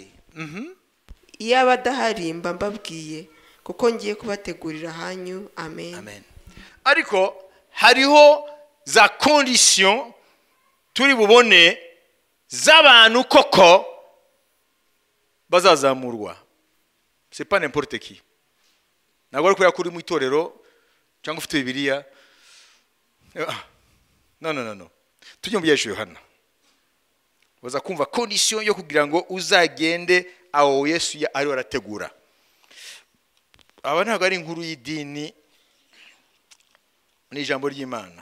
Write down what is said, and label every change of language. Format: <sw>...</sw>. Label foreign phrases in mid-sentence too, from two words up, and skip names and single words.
<rw>Iyo abadahari mba mbabwiye, kuko ngiye kubategurira hanyu. Amen. Amen. Ariko hariho za condition turi bubone z'abantu koko bazazamurwa.</rw> <fr>C'est pas n'importe qui.</fr> <rw>Ntabwo ari kubera ko uri mu itorero cyangwa ufite Bibiliya. No. Tujye mu byesho Yohana. Baza kumva condition yo kugira ngo uzagende aho Yesu ari warategura. Aba ntabwo ari inkuru y'idini, ni ijambo ry'Imana.</rw>